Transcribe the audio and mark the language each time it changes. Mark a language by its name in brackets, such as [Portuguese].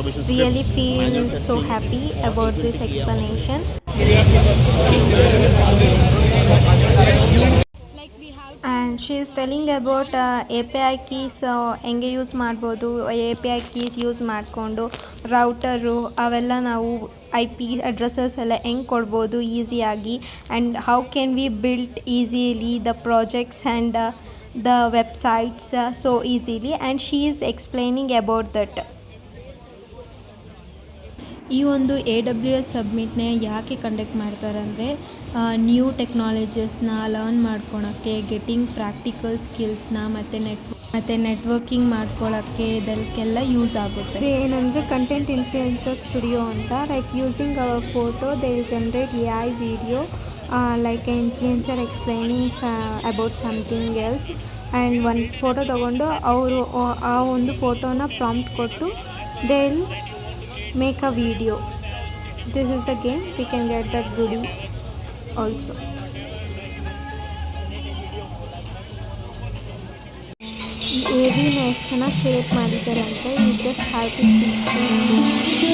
[English] Really feel so happy about this explanation. And she is telling about API keys [Kannada] ಹೆಂಗೆ use ಮಾಡ್ಬೋದು. API keys use ಮಾಡಿಕೊಂಡು ರೌಟರು ಅವೆಲ್ಲ ನಾವು IP addresses ಎಲ್ಲ ಹೆಂಗೆ ಕೊಡ್ಬೋದು ಈಸಿಯಾಗಿ. [English] And how can we build easily the projects and the websites so easily. And she is explaining about that. [Kannada] ಈ ಒಂದು AWS ಸಬ್ಮಿಟ್ನೇ ಯಾಕೆ ಕಂಡಕ್ಟ್ ಮಾಡ್ತಾರೆ ಅಂದರೆ ನ್ಯೂ ಟೆಕ್ನಾಲಜೀಸ್ನ ಲರ್ನ್ ಮಾಡ್ಕೊಳಕ್ಕೆ, ಗೆಟಿಂಗ್ ಪ್ರಾಕ್ಟಿಕಲ್ ಸ್ಕಿಲ್ಸ್ನ ಮತ್ತು ನೆಟ್ವರ್ಕಿಂಗ್ ಮಾಡ್ಕೊಳ್ಳೋಕ್ಕೆ ಇದಕ್ಕೆಲ್ಲ ಯೂಸ್ ಆಗುತ್ತೆ. ಏನಂದರೆ ಕಂಟೆಂಟ್ ಇನ್ಫ್ಲುಯೆನ್ಸರ್ ಸ್ಟುಡಿಯೋ ಅಂತ. [English] Like using our photo they will generate AI video like a influencer explaining about something else. [Kannada] And ಒಂದು ಫೋಟೋ ತೊಗೊಂಡು ಅವರು ಆ ಒಂದು ಫೋಟೋನ ಪ್ರಾಂಪ್ಟ್ ಕೊಟ್ಟು [English] They will make a video. This is the game. We can get that goodie also. [Kannada] ಈ ಏವಿನ ಎಷ್ಟು ಚೆನ್ನಾಗಿ ಕ್ರಿಯೇಟ್ ಮಾಡಿದ್ದಾರೆ ಅಂದರೆ [English] You just have to see.